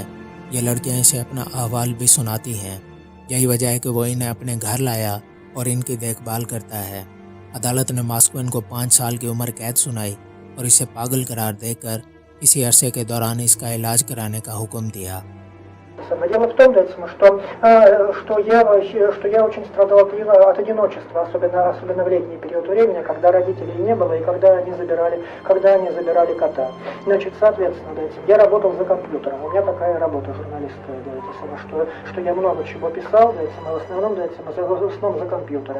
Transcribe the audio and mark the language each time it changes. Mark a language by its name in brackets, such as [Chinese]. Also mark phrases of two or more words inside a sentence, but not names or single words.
[Urdu] یہ لڑکیاں اسے اپنا احوال بھی سناتی ہیں۔ یہی وجہ ہے کہ وہ انہیں اپنے گھر لایا اور ان کی دیکھ بھال کرتا ہے۔ عدالت نے ماسکوین کو 5 سال کی عمر قید سنائی اور اسے پاگل قرار دے کر اسی عرصے کے دوران اس کا علاج کرانے کا حکم دیا۔ [Russian] Дело в том, что я очень страдал от одиночества, особенно в летний период времени, когда родителей не было и когда они забирали кота. Значит, соответственно, я работал за компьютером. У меня такая работа журналистская, что я много чего писал, в основном за компьютером.